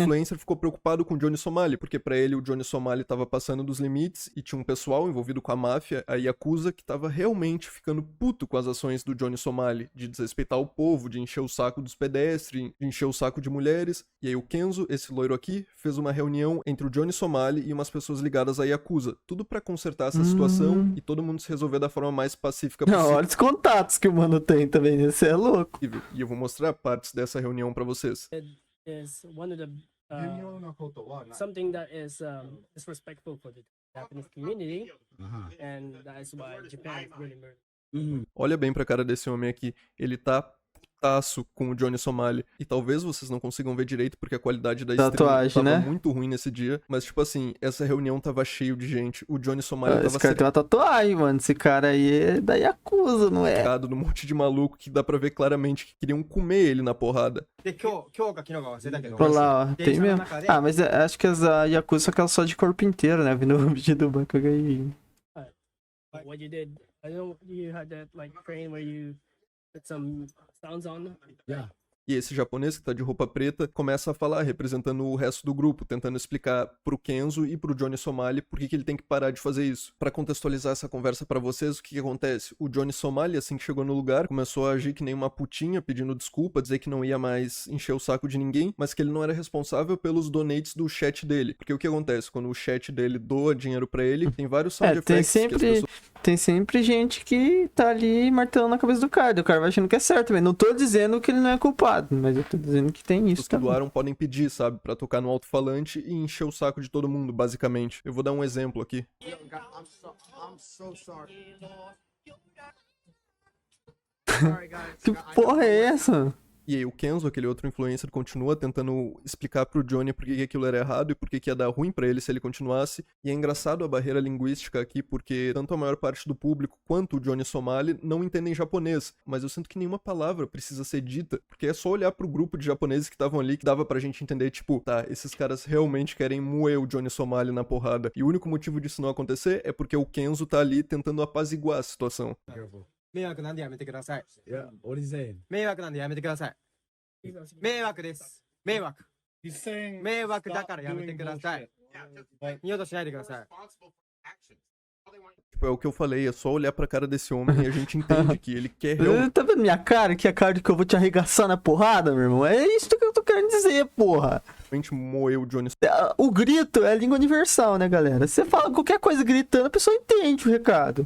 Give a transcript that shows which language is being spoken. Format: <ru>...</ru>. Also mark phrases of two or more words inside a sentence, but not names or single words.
<pt>influencer ficou preocupado com o Johnny Somali, porque pra ele o Johnny Somali tava passando dos limites e tinha um pessoal envolvido com a máfia, a Yakuza, que tava realmente ficando puto com as ações do Johnny Somali, de desrespeitar o povo, de encher o saco dos pedestres, de encher o saco de mulheres. E aí o Kenzo, esse loiro aqui, fez uma reunião entre o Johnny Somali e umas pessoas ligadas à Yakuza, tudo pra consertar essa situação e todo mundo se resolver da forma mais pacífica Não, possível. olha os contatos que o mano tem também, né? Você é louco. E eu vou mostrar partes dessa reunião pra vocês.</pt> <en>Is one of the something that is disrespectful for the Japanese community, and that is why Japan is really murdered.</en> <pt>Olha bem pra cara desse homem aqui. Ele tá putaço com o Johnny Somali. E talvez vocês não consigam ver direito porque a qualidade da stream Tatuagem, tava né? muito ruim nesse dia. Mas, tipo assim, essa reunião tava cheio de gente. O Johnny Somali Esse tava cara tem uma tatuagem, mano. Esse cara aí é da Yakuza, não é? cercado num monte de maluco que dá pra ver claramente que queriam comer ele na porrada.</pt> <ja>で今日か昨日か忘れたけど</ja> <pt>Olha lá, ó. Tem</pt> <ja>電車の</ja> <pt>mesmo.</pt> <ja>中で</ja> <pt>Ah, mas acho que as a Yakuza são aquelas só de corpo inteiro, né? Vindo o vídeo do Bakugajin.</pt> <en>Like what you did, I know you had that like train where you put some sounds on. Yeah.</en> <pt>E esse japonês que tá de roupa preta começa a falar, representando o resto do grupo, tentando explicar pro Kenzo e pro Johnny Somali por que ele tem que parar de fazer isso. Pra contextualizar essa conversa pra vocês, o que acontece? O Johnny Somali, assim que chegou no lugar, começou a agir que nem uma putinha, pedindo desculpa, dizer que não ia mais encher o saco de ninguém, mas que ele não era responsável pelos donates do chat dele. Porque o que acontece? Quando o chat dele doa dinheiro pra ele, tem vários sound tem effects que as sempre, pessoas... tem sempre gente que tá ali martelando na cabeça do cara. O cara vai achando que é certo, velho. Não tô dizendo que ele não é culpado, mas eu tô dizendo que tem isso que também. doaram podem pedir, sabe? Pra tocar no alto-falante e encher o saco de todo mundo, basicamente. Eu vou dar um exemplo aqui.</pt> <en>I'm so sorry.</en> <pt>Que porra é essa? E aí o Kenzo, aquele outro influencer, continua tentando explicar pro Johnny por que aquilo era errado e por que ia dar ruim pra ele se ele continuasse. E é engraçado a barreira linguística aqui, porque tanto a maior parte do público quanto o Johnny Somali não entendem japonês. Mas eu sinto que nenhuma palavra precisa ser dita, porque é só olhar pro grupo de japoneses que estavam ali que dava pra gente entender, tipo, tá, esses caras realmente querem moer o Johnny Somali na porrada. E o único motivo disso não acontecer é porque o Kenzo tá ali tentando apaziguar a situação.</pt> <ja>迷惑なんでやめてください。いや、俺せん。迷惑なんでやめてください。迷惑です。迷惑。</ja> <en>He's saying</en> <ja>迷惑だからやめてください。二度としないでください。</ja> <pt>Tipo, é o que eu falei, é só olhar pra cara desse homem e a gente entende que ele quer realmente... Tá vendo minha cara? Que é a cara de que eu vou te arregaçar na porrada, meu irmão? É isso que eu tô querendo dizer, porra. moer o Johnny O grito é a língua universal, né, galera? Você fala qualquer coisa gritando, a pessoa entende o recado.</pt>